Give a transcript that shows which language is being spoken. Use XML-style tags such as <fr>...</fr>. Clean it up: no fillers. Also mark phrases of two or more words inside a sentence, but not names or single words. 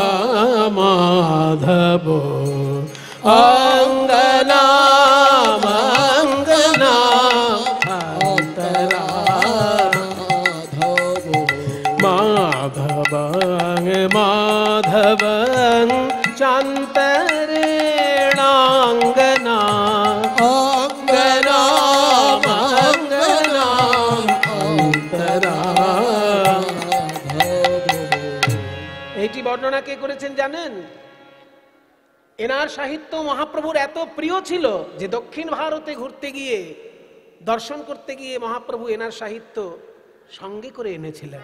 <sa>माधवो अंगनाम अंगनाम अंतरा माधवं माधवं चान्तरेणांगना अंगनाम अंगनाम अंतरा।</sa> <bn>এইটি বর্ণনা কে করেছেন জানেন? এনার সাহিত্য মহাপ্রভুর এত প্রিয় ছিল যে দক্ষিণ ভারতে ঘুরতে গিয়ে দর্শন করতে গিয়ে মহাপ্রভু এনার সাহিত্য সঙ্গে করে এনেছিলেন।</bn>